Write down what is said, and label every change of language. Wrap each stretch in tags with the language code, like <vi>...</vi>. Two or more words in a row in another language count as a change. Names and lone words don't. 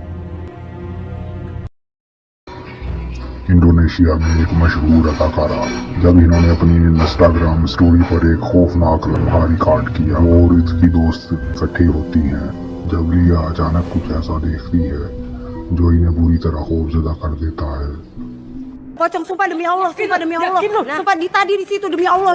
<ur>انڈونیشیا میں ایک مشہور اداکارہ جب انہوں نے اپنی انسٹاگرام اسٹوری پر ایک خوفناک لمحہ ریکارڈ کیا اور اس کی دوست اکٹھی ہوتی ہیں، جب لیا اچانک کچھ ایسا دیکھتی ہے جو انہیں بری طرح خوفزدہ کر دیتا ہے.</ur> <id>Pocong, sumpah demi Allah, sumpah tadi di situ demi Allah.</id>